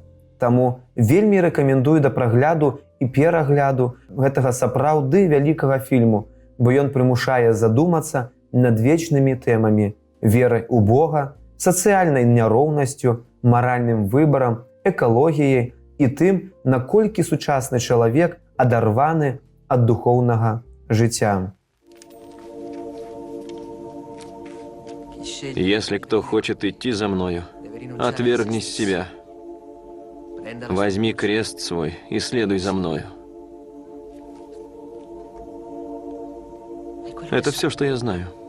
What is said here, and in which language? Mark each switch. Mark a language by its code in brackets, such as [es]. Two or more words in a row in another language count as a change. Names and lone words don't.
[be] Таму вельмі рэкамендую да прагляду і перагляду гэтага сапраўды вялікага фільму, бо ён прымушае задумацца над вечнымі тэмамі: верай у Бога, сацыяльнай няроўнасцю, маральным выбарам, экалогіяй і тым, наколькі сучасны чалавек адарваны ад духоўнага жыцця. [ru] Если кто хочет идти за мною, отвергни себя. Возьми крест свой и следуй за мною. Это все, что я знаю.